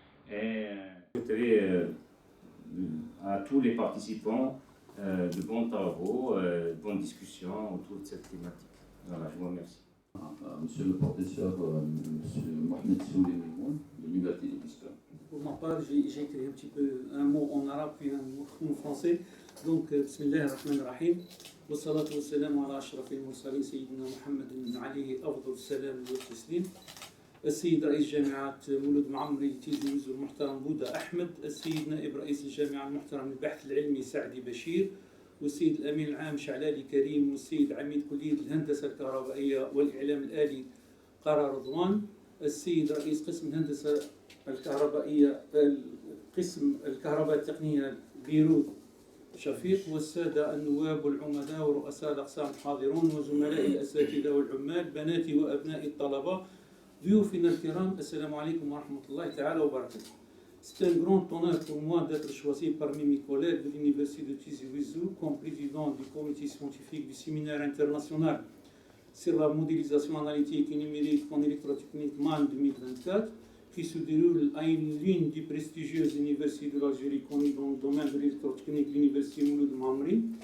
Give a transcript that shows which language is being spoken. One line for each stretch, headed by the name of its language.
French: Et je souhaiterais à tous les participants de bons travaux, de bonnes discussions autour de cette thématique. Voilà, je vous remercie. Monsieur le professeur, monsieur Mohamed Souley-Mimoun, de l'université de Biskra. Pour ma part, j'ai écrit un mot en arabe puis un mot en français.
Arabic: Donc, Bismillah ar-Rahman ar-Rahim. والصلاة والسلام على أشرف المرسلين سيدنا محمد عليه أفضل السلام والتسليم. السيد رئيس جامعة مولود معمري تيزي وزو المحترم بودا أحمد، السيد نائب رئيس الجامعة المحترم للبحث العلمي سعدي بشير، والسيد الأمين العام شعلالي كريم، والسيد عميد كلية الهندسة الكهربائية والإعلام الآلي قرار رضوان، السيد رئيس قسم الهندسة الكهربائية قسم الكهرباء التقنية بيروت شفيق والسادة النواب والعمداء ورؤساء الأقسام الحاضرون وزملائي الأساتذة والعمال بناتي وأبنائي الطلبة ضيوفنا الكرام السلام عليكم ورحمة الله تعالى وبركاته.
French: C'est un grand honneur pour moi d'être choisi parmi mes collègues de l'Université de Tizi Ouzou comme président du comité scientifique du séminaire international sur la modélisation analytique et numérique en électrotechnique MAN 2024 qui se déroule à l'une des prestigieuses universités de l'Algérie connues dans le domaine de l'électrotechnique, l'Université Mouloud Mamri.